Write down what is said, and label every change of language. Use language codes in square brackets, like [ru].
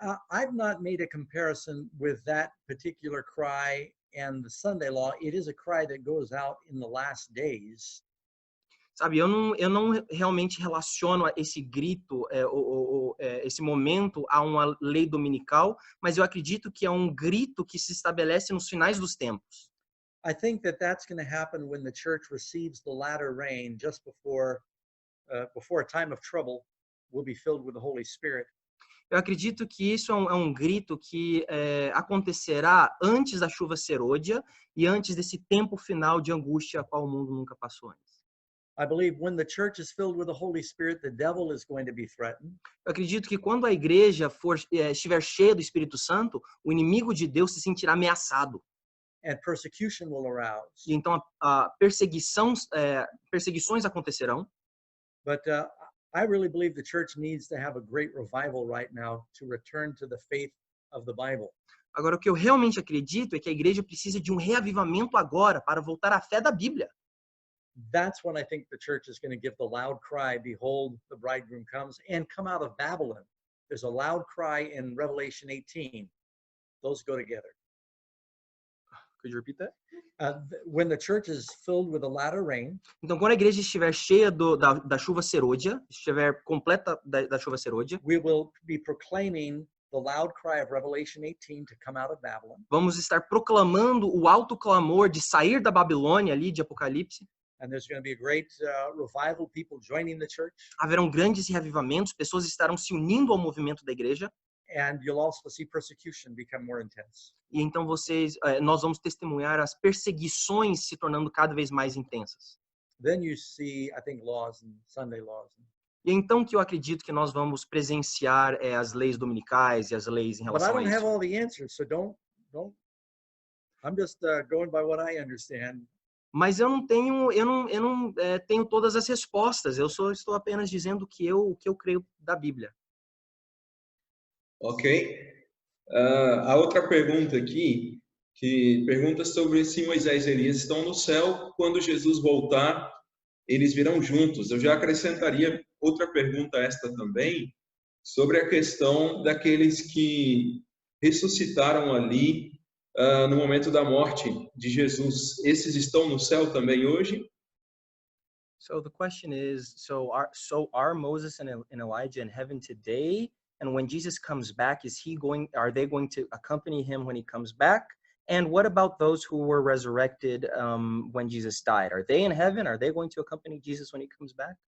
[en] I've not made a comparison with that particular cry and the Sunday law. It is a cry that goes out in the last days. [pt] Sabe, eu não realmente relaciono esse grito, esse momento a uma lei dominical, mas eu acredito que é um grito que se estabelece nos finais dos tempos. [en] I think that that's going to happen when the church receives the latter rain, just before a time of trouble will be filled with the Holy Spirit. [pt] Eu acredito que isso é um grito que acontecerá antes da chuva serôdia e antes desse tempo final de angústia a qual o mundo nunca passou antes. [en] I believe when the church is filled with the Holy Spirit, the devil is going to be threatened. [pt] Eu acredito que quando a igreja estiver cheia do Espírito Santo, o inimigo de Deus se sentirá ameaçado. [en] And persecution will arouse. [pt] E então perseguições acontecerão. [en] But I really believe the church needs to have a great revival right now to return to the faith of the Bible. [pt] Agora, o que eu realmente acredito é que a igreja precisa de um reavivamento agora para voltar à fé da Bíblia. [en] That's when I think the church is going to give the loud cry, "Behold, the bridegroom comes," and come out of Babylon. There's a loud cry in Revelation 18. Those go together. Could you repeat that? When the church is filled with the latter rain, [pt] Então, quando a igreja estiver cheia da chuva serôdia, estiver completa da chuva serôdia, [en] we will be proclaiming the loud cry of Revelation 18 to come out of Babylon. [pt] vamos estar proclamando o alto clamor de sair da Babilônia ali de Apocalipse. [en] And there's going to be a great revival, people joining the church. [pt] Haverão grandes reavivamentos, pessoas estarão se unindo ao movimento da igreja. [en] And you'll also see persecution become more intense. [pt] E então nós vamos testemunhar as perseguições se tornando cada vez mais intensas. [en] Then you see, I think, laws and Sunday laws. [pt] E é então que eu acredito que nós vamos presenciar as leis dominicais e as leis em [en] But I [pt] relação a [en] don't have [pt] isso. [en] all the answers, so don't. I'm just going by what I understand. [pt] Mas eu não tenho todas as respostas. Eu estou apenas dizendo o que eu creio da Bíblia. Ok. A outra pergunta aqui, que pergunta sobre se Moisés e Elias estão no céu, quando Jesus voltar, eles virão juntos. Eu já acrescentaria outra pergunta a esta também, sobre a questão daqueles que ressuscitaram ali no momento da morte de Jesus. Esses estão no céu também hoje? [en] So the question is, are Moses and Elijah in heaven today? And when Jesus comes back, are they going to accompany him when he comes back? And what about those who were resurrected when Jesus died? Are they in heaven? Are they going to accompany Jesus when he comes back?